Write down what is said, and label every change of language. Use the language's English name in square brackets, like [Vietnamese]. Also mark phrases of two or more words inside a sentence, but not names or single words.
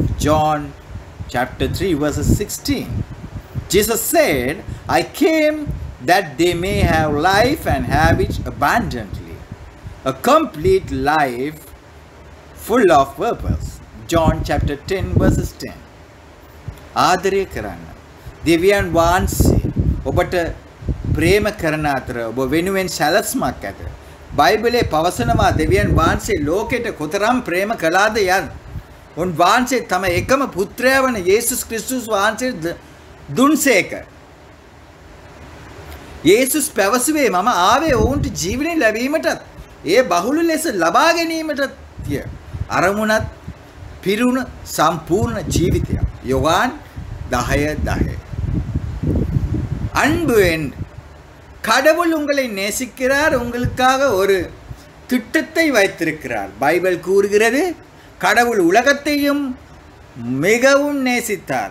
[English] John chapter 3:16. Jesus said, I came that they may have life and have it abundantly. A complete life full of purpose. John chapter 10:10. [Sinhala] ආදරය කරන්න. දෙවියන් වහන්සේ ඔබට ප්‍රේම කරන අතර ඔබ වෙනුවෙන් සැලැස්මක් ඇත. බයිබලයේ පවසනවා දෙවියන් වහන්සේ ලෝකෙට කොතරම් ප්‍රේම කළාද යන්න. උන්වහන්සේ තම එකම පුත්‍රයා වන යේසුස් ක්‍රිස්තුස් වහන්සේ දුන්සේක. යේසුස් පැවසුවේ මම ආවේ ඔවුන්ට ජීවනය ලැබීමටත් ඒ බහුල ලෙස ලබා ගැනීමටත්ය. අරමුණත් පිරුණු සම්පූර්ණ ජීවිතයක්. [Tamil] யோவான் 10:10. அன்பு கடவுள் உங்களை நேசிக்கிறார். உங்களுக்காக ஒரு திட்டத்தை வைத்திருக்கிறார். பைபிள் கூறுகிறது கடவுள் உலகத்தையும் மிகவும் நேசித்தார்.